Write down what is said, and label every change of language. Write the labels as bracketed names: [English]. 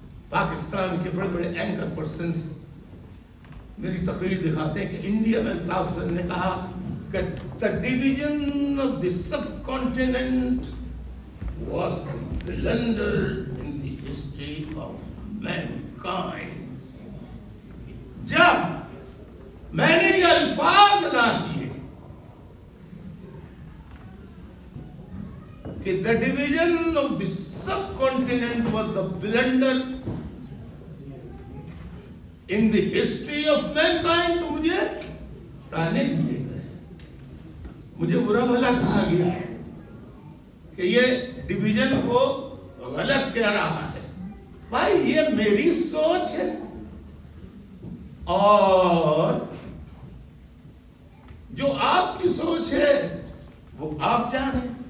[Urdu] پاکستان کے بڑے بڑے اینکر پرسنز میری تقریر دکھاتے ہیں کہ انڈیا میں الطاف حسین نے کہا کہ [English] the division of the subcontinent was the blunder in the history of mankind. [Urdu] جب میں نے یہ الفاظ ادا کیے کہ [English] the division of the subcontinent was the blunder in the history of mankind. [Urdu] تو مجھے تانے دیے گئے, مجھے برا بھلا کہا گیا کہ یہ ڈویژن کو غلط کہہ رہا ہے. بھائی یہ میری سوچ ہے, اور جو آپ کی سوچ ہے وہ آپ جانیں.